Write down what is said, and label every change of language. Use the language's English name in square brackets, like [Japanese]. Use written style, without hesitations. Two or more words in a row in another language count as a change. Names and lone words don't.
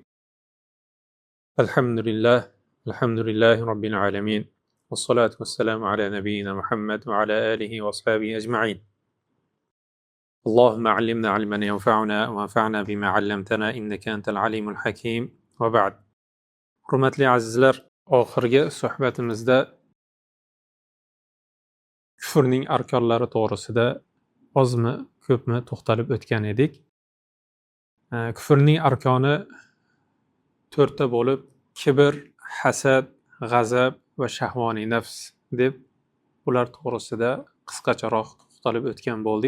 [Arabic] الحمد لله رب العالمين، والصلاة والسلام على نبينا محمد وعلى آله وأصحابه أجمعين. اللهم علمنا علما ينفعنا وانفعنا بما علمتنا إنك أنت العليم الحكيم. وبعد. [Uzbek] Hurmatli azizlar, oxirgi suhbatimizda kufrning arkonlari to'g'risida ozmi ko'pmi to'xtalib o'tgan edik. Kufrning arkoni 4 ta bo'lib, kibr, hasad, g'azab va shahvoniy nafs deb ular to'g'risida qisqacharoq to'xtalib o'tgan bo'ldik.